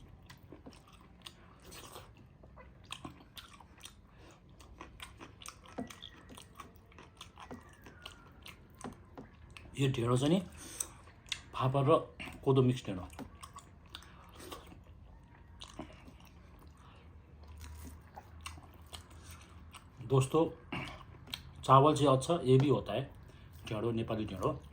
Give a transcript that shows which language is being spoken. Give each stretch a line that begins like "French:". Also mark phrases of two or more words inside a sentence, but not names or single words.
Nepali: यो ढेँडो चाहिँ नि फापर र कोदो मिक्स ढेँडो।
Hindi: दोस्तों, चावल से अच्छा ये भी होता है ढेँडो,
Nepali: नेपाली ढेँडो।